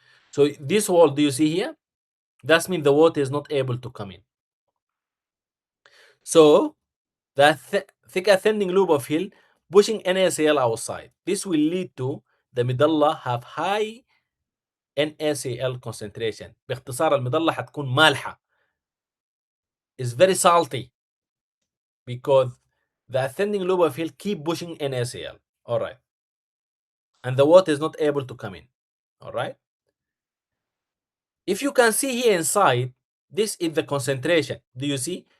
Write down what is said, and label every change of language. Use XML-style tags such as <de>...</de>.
<en>So this wall, do you see here? That's mean the water is not able to come in. So the thick ascending loop of Hill pushing NaCl outside. This will lead to the medulla have high NaCl concentration.</en> <ar>باختصار المظلة حتكون مالحة.</ar> <en>It's very salty because the ascending lobe of Hill keep pushing NaCl. All right. And the water is not able to come in. All right. If you can see here inside, this is the concentration. Do you see?</en>